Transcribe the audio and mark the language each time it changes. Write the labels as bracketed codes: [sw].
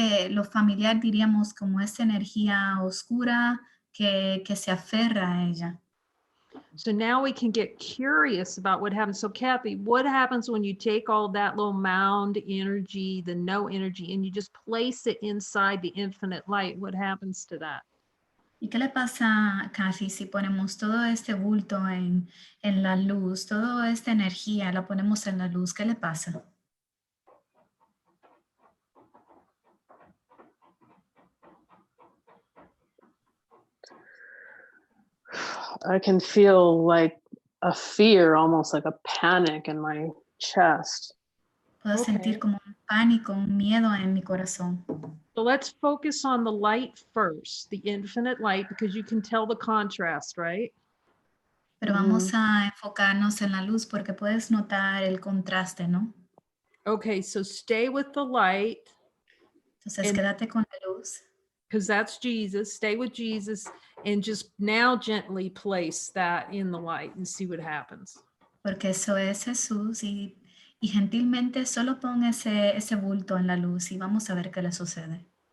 [es] lo familiar diríamos como esa energía oscura que se aferra a ella. [en] So now we can get curious about what happens. So Kathy, what happens when you take all that little mound energy, the no energy, and you just place it inside the infinite light? What happens to that? [es] ¿Y qué le pasa, Kathy, si ponemos todo este bulto en la luz, toda esta energía la ponemos en la luz? ¿Qué le pasa? [en] I can feel like a fear, almost like a panic in my chest. [es] Puedo sentir como un pánico, un miedo en mi corazón. [en] So let's focus on the light first, the infinite light, because you can tell the contrast, right? [es] Pero vamos a enfocarnos en la luz porque puedes notar el contraste, ¿no? [en] Okay, so stay with the light, [es] Entonces, quédate con la luz. [en] because that's Jesus. Stay with Jesus and just now gently place that in the light and see what happens. [es] Porque eso es Jesús y gentilmente solo pon ese bulto en la luz y vamos a ver qué le sucede.